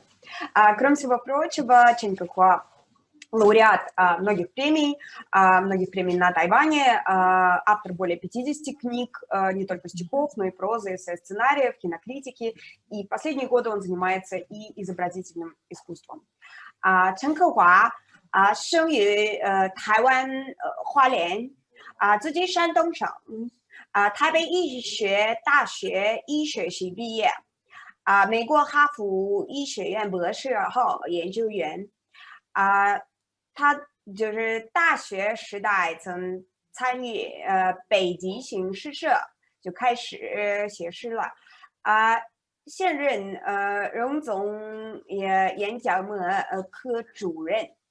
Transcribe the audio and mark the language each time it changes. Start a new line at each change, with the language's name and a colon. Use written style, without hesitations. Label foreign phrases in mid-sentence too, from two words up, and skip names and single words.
Russian: Кроме всего прочего, Чен Кэхуа лауреат многих премий на Тайване, автор более 50 книг, не только стихов, но и прозы, эссе, сценариев, кинокритики. И в последние годы он занимается и изобразительным искусством.
Chinese: Чен Кэхуа 生于台湾花莲，自居山东省，台北医学大学医学系毕业，美国哈佛医学院博士后研究员，他就是大学时代曾参与北极星诗社，就开始写诗了，现任荣总演讲科主任。